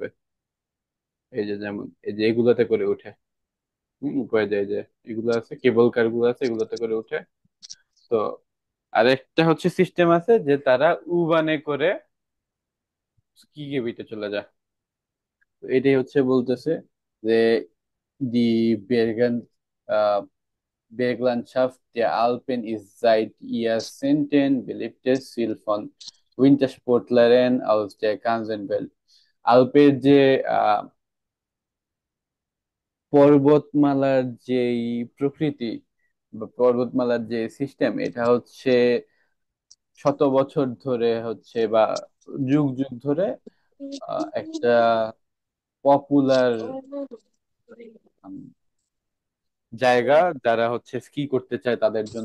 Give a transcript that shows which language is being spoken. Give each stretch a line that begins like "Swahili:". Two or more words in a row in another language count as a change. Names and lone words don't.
Bangla: এই যে যেমন এই যে এগুলাতে করে উঠে, উপরে যায় যে এগুলো আছে, কেবল কার গুলো আছে, এগুলোতে করে উঠে। তো আরেকটা হচ্ছে সিস্টেম আছে যে তারা উবানে করে
German: Ski Gebiete
Bangla: চলে যায়। তো এটাই হচ্ছে বলতেছে যে দি বেরগান
German: Berglandschaft der Alpen ist seit Jahrzehnten beliebtes Ziel von Wintersportlern aus der ganzen Welt।
Bangla: আলপের যে আহ, পর্বতমালার যেই প্রকৃতি বা পর্বতমালার যে সিস্টেম, এটা হচ্ছে শত বছর ধরে হচ্ছে বা যুগ যুগ ধরে একটা পপুলার জায়গা যারা হচ্ছে স্কি করতে চায় তাদের জন্য।